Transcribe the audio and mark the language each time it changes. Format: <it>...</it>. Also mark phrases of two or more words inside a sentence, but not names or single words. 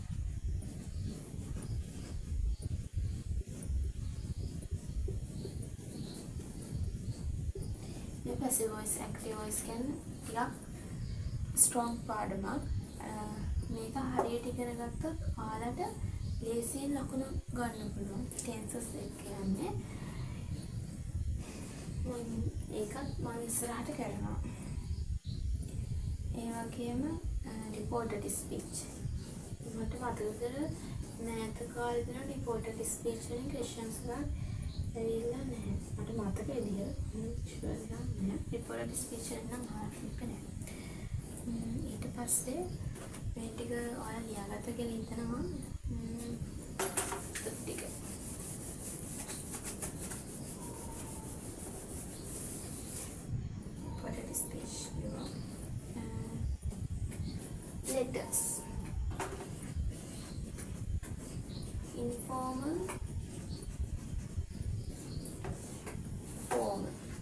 <si>මේ</si> <en>passive voice, active voice</en> <si>කියන්නේ ටිකක් strong පාඩමක්. මේක හරියට ඉගෙන ගත්තොත් ඔයාලට ලේසියෙන් ලකුණු ගන්න පුළුවන්. tenses එක කියන්නේ ඒකත් මම ඉස්සරහට කරනවා. ඒ වගේම</si> <en>reported speech.</en> <si>මට මතකද නැත කාලේ දෙන</si> <en>reported speech</en> <si>වලින් questions එකක් ඇවිල්ලා නැහැ. මට මතක විදිහට ෂුවර් එකක් නැහැ.</si> <en>reported speech</en> <si>වලින් නම් මාර්ක් නැහැ. ඊට පස්සේ මේ ටික ඔයාලා ලියාගත්ත කියලා හිතනවා.</si> <en>ටික letters, informal, formal.</en>